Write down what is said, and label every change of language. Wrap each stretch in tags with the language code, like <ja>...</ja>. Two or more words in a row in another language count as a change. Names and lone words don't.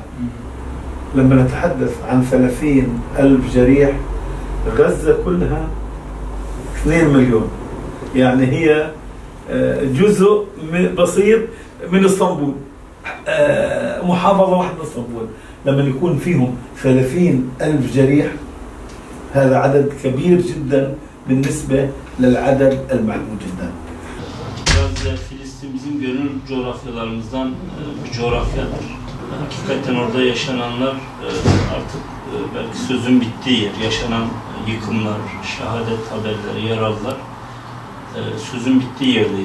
<ar>لما نتحدث عن 30,000 جريح، غزة كلها 2 مليون، يعني هي جزء بسيط من اسطنبول، محافظة واحدة اسطنبول. لما يكون فيهم 30,000 جريح هذا عدد كبير جدا بالنسبة للعدد المحدود جدا.</ar> <tr>Gazze, Filistin bizim gönül coğrafyalarımızdan bir coğrafyadır. Hakikaten orada yaşananlar artık belki sözün bittiği yer, yaşanan yıkımlar, şehadet haberleri, yaralılar, sözün bittiği yerdeyiz.</tr>